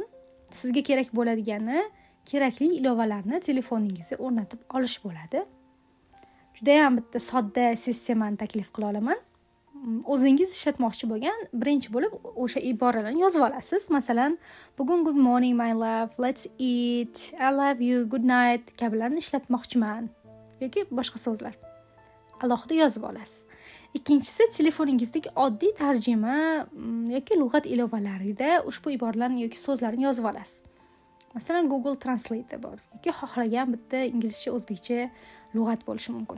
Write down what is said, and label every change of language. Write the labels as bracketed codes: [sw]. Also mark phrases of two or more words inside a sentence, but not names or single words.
[uz] Sizga kerak bo'ladigani kerakli ilovalarni telefoningizga o'rnatib olish bo'ladi. Juda ham bitta sodda sessiyani taklif qila olaman. O'zingiz ishlatmoqchi bo'lgan birinchi bo'lib o'sha iboralarni yozib olasiz. Masalan, bugun [en] good morning my love, let's eat, I love you, good night [uz] kabilarni ishlatmoqchiman yoki boshqa so'zlar. Alohida yozib olasiz. Ikkinchisi, telefoningizdagi oddiy tarjima yoki lug'at ilovalarida ushbu iboralarni yoki so'zlarni yozib olasiz. Masalan, Google Translate bor yoki xohlagan bitta inglizcha, o'zbekcha lug'at bo'lishi mumkin.